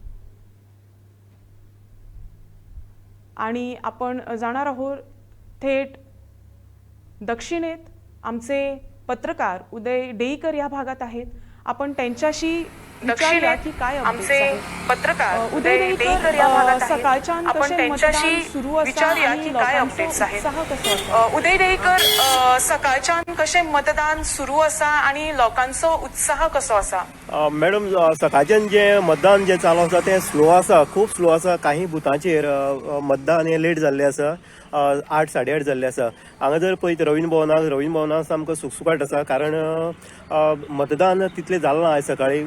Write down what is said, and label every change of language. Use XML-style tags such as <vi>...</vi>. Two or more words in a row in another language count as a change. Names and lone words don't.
<mr>आणि आपण जाणार आहोत थेट दक्षिणेत. आमचे पत्रकार उदय डेईकर या भागात आहेत. आपण त्यांच्याशी विचारूया की काय आमचे पत्रकार उदय डेईकर या भागात सकाळच्या आपण त्यांच्याशी विचारूया की काय अपडेट्स आहेत.</mr> <kok>उदय डेईकर, सकाळच्या कशे मतदान सुरू असा आणि लोकांचो उत्साह कसो असा? मॅडम, सकाळच्यान जे मतदान जे चालू आसा तें स्लो आसा, खूब स्लो आसा. काही बुथांचेर मतदान हें लेट जाल्लें आसा, 8, 8:30 जाल्लें आसा. हांगा जर पळयत रवींद्र भवनांत सामको सुखसुकाट आसा, कारण मतदान तितलें जालें ना आयज सकाळीं.</kok>